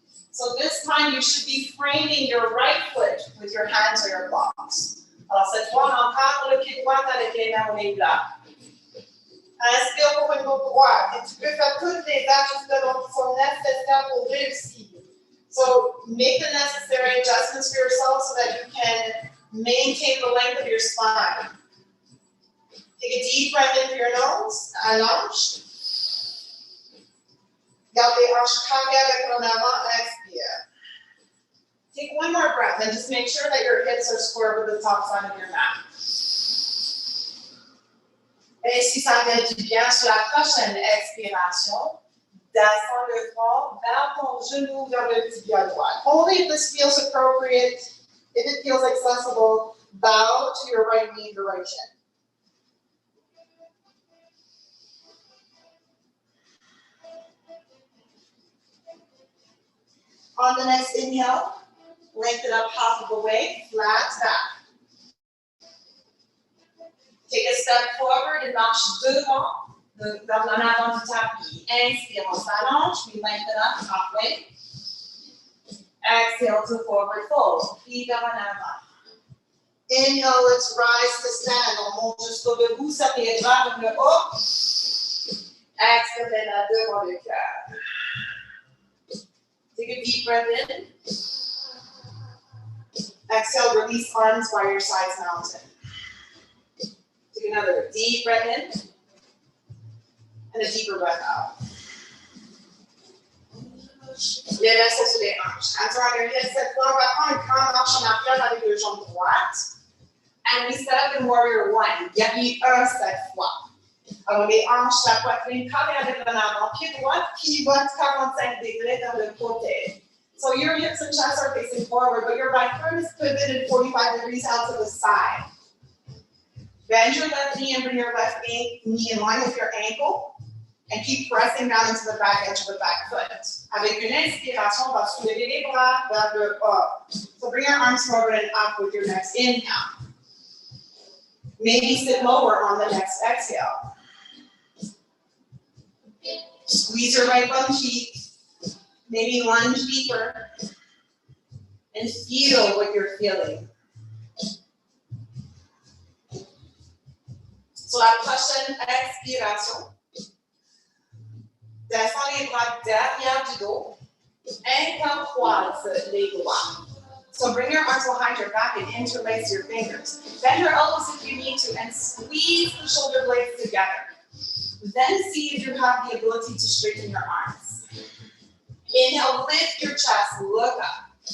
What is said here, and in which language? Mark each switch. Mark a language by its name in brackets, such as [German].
[English] So this time you should be framing your right foot with your hands or your blocks. [French] Alors cette fois, on encadre le pied droit avec les mains ou les blocs. Inspire pour une gauche droite. Et tu peux faire toutes les ajustements qui sont nécessaires pour réussir. [English] So make the necessary adjustments for yourself so that you can maintain the length of your spine. Take a deep breath in through your nose, [French] allonge. Garde les hanches carrées avec en avant, expire. [English] Take 1 more breath and just make sure that your hips are square with the top side of your mat. [French] Et si ça fait du bien sur la prochaine expiration, descends le front vers ton genou vers le tibia droit. [English] Only if this feels appropriate, if it feels accessible, bow to your right knee to right shin. On the next inhale, lengthen up half of the way, flat back. Take a step forward and [French] marche devant, vers l'en avant du tapis. Inspire, on s'allonge, [English] we lengthen up halfway. Exhale to forward fold, [French] pied vers en avant. [English] Inhale, let's rise to stand. [French] On monte jusqu'au debout, serre les bras vers le haut. Expire, les mains devant le cœur. [English] Take a deep breath in. Exhale, release arms by your sides mountain. Take another deep breath in. And a deeper breath out. [French] Les mains sont sur les hanches. [English] Hands are on your hips. [French] Cette fois, on va prendre une grande marche en arrière avec le jambe droite. [English] And we set up in warrior one. [French] Guerrier 1 cette fois. Alors, les hanches, la poitrine, carré avec l'avant, pied droit, pivote 45 degrés vers le côté. [English] So your hips and chest are facing forward, but your right foot is pivoted 45 degrees out to the side. Bend your left knee and bring your left knee in line with your ankle. And keep pressing down into the back edge of the back foot. [French] Avec une inspiration, on va soulever les bras vers le haut. [English] So bring your arms forward and up with your next inhale. Maybe sit lower on the next exhale. Squeeze your right bum cheek. Maybe lunge deeper. And feel what you're feeling. [French] So la prochaine expiration. Descends les bras derrière du dos. [English] Inhale, [French] croise les doigts. [English] So bring your arms behind your back and interlace your fingers. Bend your elbows if you need to and squeeze the shoulder blades together. Then see if you have the ability to straighten your arms. Inhale, lift your chest, look up.